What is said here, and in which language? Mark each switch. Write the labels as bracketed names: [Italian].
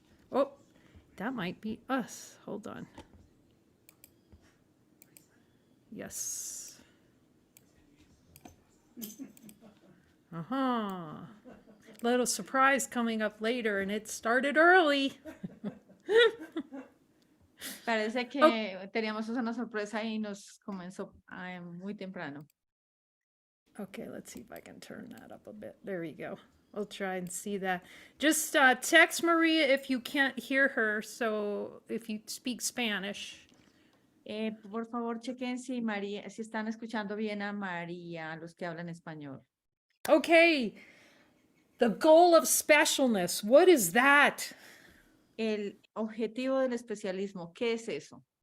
[English] Oh, that might be us. Hold on. Yes. Uh-huh. Little surprise coming up later, and it started early. [Spanish] Parece que teníamos una sorpresa y nos comenzó muy temprano. [English] Okay, let's see if I can turn that up a bit. There you go. We'll try and see that. Just text Maria if you can't hear her, so if you speak Spanish. [Spanish] Por favor, chequen si están escuchando bien a María, los que hablan español. [English] Okay, the goal of specialness, what is that? [Spanish] El objetivo del especialismo, ¿qué es eso?